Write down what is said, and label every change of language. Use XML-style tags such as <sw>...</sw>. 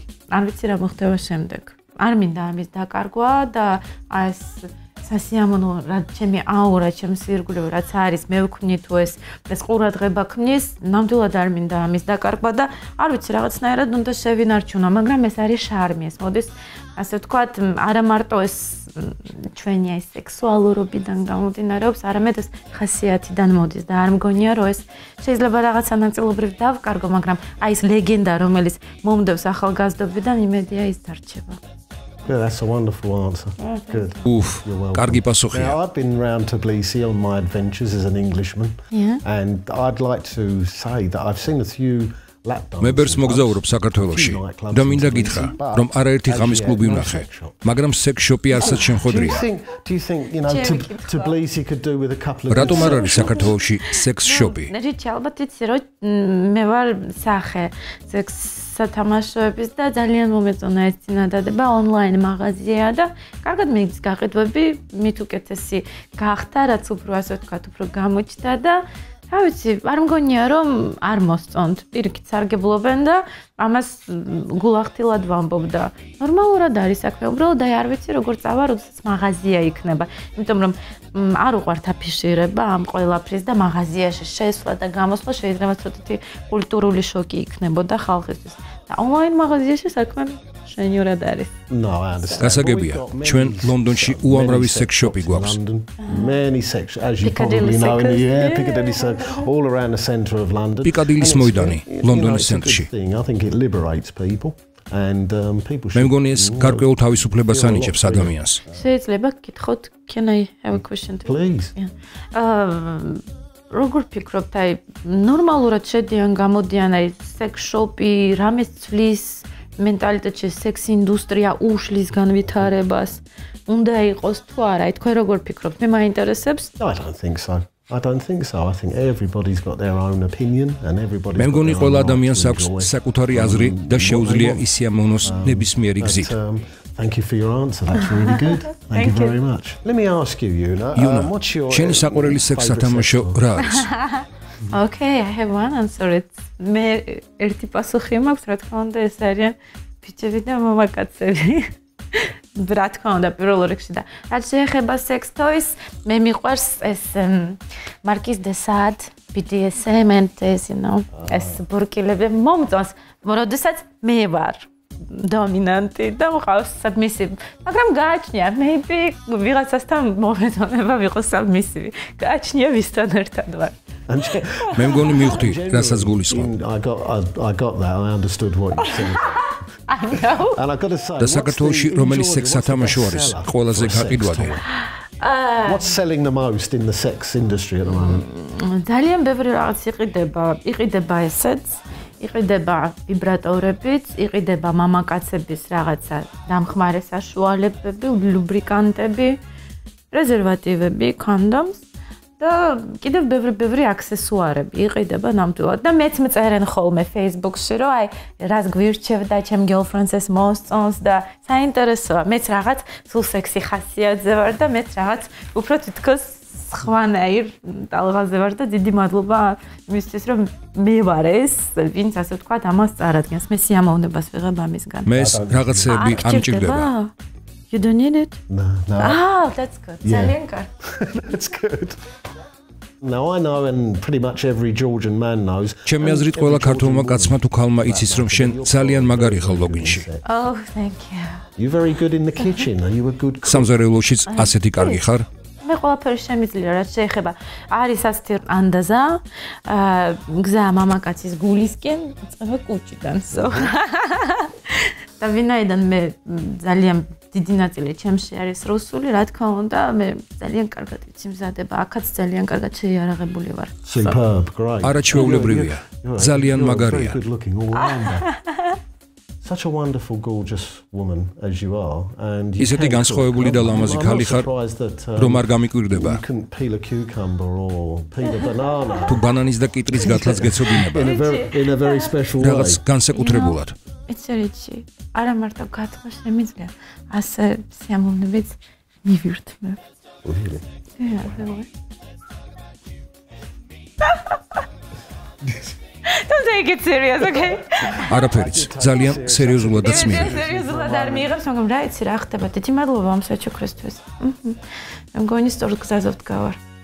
<ka>არ ვიცი რა მოხდება შემდეგ. არ მინდა ამის დაკარგვა და ეს სასიამოვნო რაც ჩემი აურა, ჩემს ირგვლივ რაც არის, მე ვქნი თუ ეს ყურადღება ქმნის, ნამდვილად არ მინდა ამის დაკარგვა და არ ვიცი რაღაცნაირად უნდა შევინარჩუნო, მაგრამ ეს არის შარმი, ეს მოდის ასე ვთქვათ, არა მარტო ეს ჩვენი ეს სექსუალურობიდან გამომდინარეობს, არამედ ეს ხასიათიდან მოდის და არ მგონია რომ ეს შეიძლება რაღაცა ნაწილობრივ დავკარგო, მაგრამ აი ეს ლეგენდა რომელიც მომდევს ახალგაზრდობიდან იმედია ის დარჩება.</ka> <en>Yeah, that's a wonderful answer. Good.</en> <ka>კარგი პასუხია.</ka> <en>I've been round to Tbilisi on my adventures as an Englishman. Yeah. And I'd like to say that I've seen a few lap dances.</en> <ka>მე ბერს მოგზაურობ საქართველოში და მინდა გითხრა, რომ არაერთი ღამის კლუბი ვნახე, მაგრამ სექს შოპი არცად შემხვედრია.</ka> <en>Do you think, you know, Tbilisi could do with a couple of</en> <ka>რატომ არ არის საქართველოში სექს შოპი? რიჩი ალბათ იცი რომ მე ვარ სახე სექს სათამაშოების და ძალიან მომეწონა ეს წინადადება ონლაინ მაღაზია და კარგად მიდის გაყიდვები, მით უკეთესი გახდა, რაც უფრო ასე ვთქვათ, უფრო გამოჩნდა და რა ვიცი, არ მგონია რომ არ მოსწონთ, პირიქით სარგებლობენ და ამას გულახდილად ვამბობ და ნორმალურად არის საქმე, უბრალოდ აი არ ვიცი როგორ წავა, როდესაც მაღაზია იქნება, იმიტომ რომ არ უყვართ აფიშირება ამ ყველაფრის და მაღაზიაში შესვლა და გამოსვლა შეიძლება ცოტათი კულტურული შოკი იქნებოდა ხალხისთვის. და ონლაინ მაღაზიაში საქმე შენიურად არის.</ka> <en>No, I understand.</en> <ka>გასაგებია, ჩვენ ლონდონში უამრავი სექს შოპი გვაქვს.</ka> <en>Many sex, as you probably know, in the Piccadilly Circus, all around the centre of London.</en> <ka>Piccadilly's მოედანი, ლონდონის ცენტრში.</ka> <en>I think it liberates people. And people</en> <ka>მე მგონი ეს გარკვეულ თავისუფლებას ანიჭებს ადამიანს. შეიძლება გითხოთ,</ka> <en>can I have a question? Please.</en> <ka>როგორ ფიქრობთ, აი ნორმალურად შედიან გამოდიან აი sex shop-ი, რამეს ცვლის მენტალიტეტში sex ინდუსტრია უშლის განვითარებას? უნდა იყოს თუ არა? აი თქვენ როგორ ფიქრობთ? მე მაინტერესებს.</ka> <en>I don't think so. I think everybody's got their own opinion and everybody's</en> <ka>მე მგონი ყველა ადამიანს აქვს საკუთარი აზრი და შეუძლია ისიამოვნოს ნებისმიერი გზით.</ka> <en>Thank you for your answer. That's really good. Thank you very much. Let me ask you, what's your</en> <ka>შენი საყვარელი სექს სათამაშო რა არის?</ka> <en>Okay, I have one answer.</en> <ka>მე ერთი პასუხი მაქვს, რა თქმა უნდა, ეს არიან ბიჭები და მამაკაცები. რა თქმა უნდა, პირველ რიგში და რაც შეეხება sex toys, მე მიყვარს ეს Marquis de Sade,</ka> <en>BDSM and this,</en> <ka>ეს ბურკილები მომწონს, როდესაც მე ვარ dominanti და მყავს submissive, მაგრამ გააჩნია, maybe ვიღაცასთან მომეწონება ვიყოს submissive. გააჩნია ვისთან ერთად ვარ. მე მგონი მივხვდი, რასაც გულისხმობ.</ka> <en>I got that. I understood what you said. I know. And I got to say,</en> <ka>და საქართველოში რომელი სექს სათამაშო არის ყველაზე გაყიდვადი?</ka> <en>What's selling the most in the sex industry at the moment?</en> <ka>ძალიან ბევრი რაღაც იყიდება ესეც, იყიდება ვიბრატორებიც, იყიდება მამაკაცების რაღაცა დამხმარე საშუალებები, ლუბრიკანტები, პრეზერვატივები, კონდომს და კიდევ ბევრი აქსესუარები იყიდება ნამდვილად და მეც მწერენ ხოლმე Facebook-ში, რომ აი რას გვირჩევდა ჩემ girlfriends ეს მოსწონს და საინტერესოა, მეც რაღაც სულ სექსი ხასიათზე ვარ და მეც რაღაც უფრო თითქოს სხვანაირ ტალღაზე ვარ და დიდი მადლობა იმისთვის, რომ მე ვარ ეს, ვინც ასე ვთქვათ, ამას წარადგენს. მე სიამოვნებას ვიღებ ამისგან. მე რაღაცები ამჭირდება.</ka> <en>You don't need it? No. That's good.</en> <ka>ძალიან კარგი.</ka> <en>That's good. Now I know and pretty much every Georgian man knows.</en> <ka>ჩემი აზრით ყველა ქართველმა კაცმა თუ ქალმა იცის რომ შენ ძალიან მაგარი ხარ ლოგინში.</ka> <en>Oh, thank you. You very good in the kitchen. Are you a good cook?</en> <ka>სამზარეულოშიც ასეთი კარგი ხარ? მე ყველაფერი შემიძლია, რაც შეეხება. არის ასეთი ანდაზა, გზა მამაკაცის გულისკენ, წება კუჭიდან. და ვინაიდან მე ძალიან დიდი ნაწილი ჩემში არის რუსული, რა თქმა უნდა, მე ძალიან კარგად ვიცი მზადება, აქაც ძალიან კარგად შეიარაღებული ვარ.</ka> <en>Superb, great.</en> <ka>არაჩვეულებრივია. ძალიან მაგარია.</ka> <en>Good looking all rounder. Such a wonderful, gorgeous woman as you are, and</en> <ka>ისეთი განსხვავებული და ლამაზი ქალი ხარ, რომ არ გამიკვირდება.</ka> <en>You can peel a cucumber or peel a banana.</en> <ka>თუ ბანანის და კიტრის გათლაც გეცოდინება.</ka> <en>In a very special way.</en> <ka>რაღაც განსაკუთრებულად. ეცერიცი, არა მარტო გათხრა შემიძლია, ასე სიამოვნებით მივირთმევ.</ka> <en>Really? Yeah, Don't take it serious, okay?</en> <ka>არაფერიც, ძალიან სერიოზულადაც მიიღე. სერიოზულად არ მიიღებს, მაგრამ რა იცი რა ხდება? დიდი მადლობა ამ საჩუქრისთვის. მე მგონი სწორ გზაზე ვდგავარ.</ka>